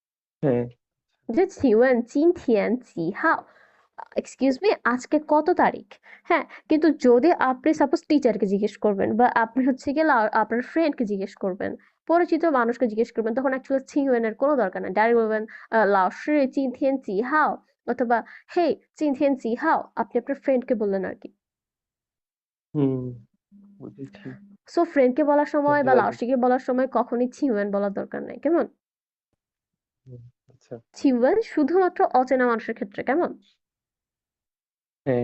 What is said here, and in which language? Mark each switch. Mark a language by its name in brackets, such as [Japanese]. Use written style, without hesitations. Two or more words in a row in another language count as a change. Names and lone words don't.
[Bangla] যে [Chinese] 请问今天几号, [English] excuse me, [Bangla] আজকে কত তারিখ? হ্যাঁ, কিন্তু যদি আপনি সাপোজ টিচারকে জিজ্ঞেস করবেন বা আপনি হচ্ছে গিয়ে আপনার ফ্রেন্ডকে জিজ্ঞেস করবেন, পরিচিত মানুষকে জিজ্ঞেস করবেন, তখন অ্যাকচুয়ালি ছিংওয়েন এর কোনো দরকার নেই, ডাইরেক্ট বলবেন [Chinese] 老师今天几号, [Bangla] অথবা হে [Chinese] 今天几号, [Bangla] আপনি আপনার ফ্রেন্ডকে বললেন আর কি। হুম, বুঝেছি। সো ফ্রেন্ডকে বলার সময় বুঝতে বা পারছি। লাউশিকে বলার সময় কখনোই ছিংওয়েন বলার দরকার নেই, কেমন? হুম, আচ্ছা। ছিংওয়েন শুধুমাত্র অচেনা মানুষের ক্ষেত্রে, কেমন? হ্যাঁ,